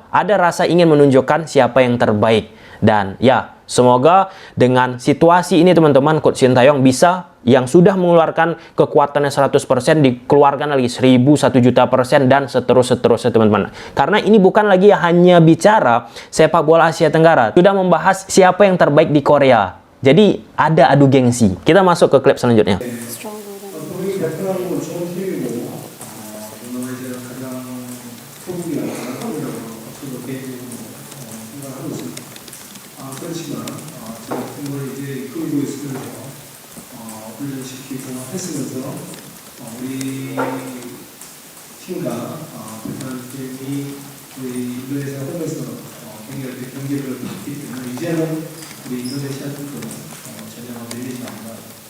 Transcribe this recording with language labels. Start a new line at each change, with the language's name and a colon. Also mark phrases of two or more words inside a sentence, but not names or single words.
Indonesian: Ada rasa ingin menunjukkan siapa yang terbaik. Dan ya, semoga dengan situasi ini teman-teman, Coach Shin Tae-yong bisa yang sudah mengeluarkan kekuatannya 100% dikeluarkan lagi 1000, 1 juta %, dan seterusnya teman-teman. Karena ini bukan lagi hanya bicara sepak bola Asia Tenggara, sudah membahas siapa yang terbaik di Korea. Jadi ada adu gengsi. Kita masuk ke klip selanjutnya.
Korean: 분명히 베트남은 좋은 팀이고 동남아시아 가장 소국이나 강합이라고 저도 개인적으로 생각하고 있습니다. 그렇지만 제가 팀을 이제 이끌고 있으면서 훈련시키고 했으면서 우리 팀과 베트남 팀이 우리 인도네시아 홈에서 경기를 했기 때문에 이제는 우리 인도네시아 팀도 전혀 밀리지 않는다.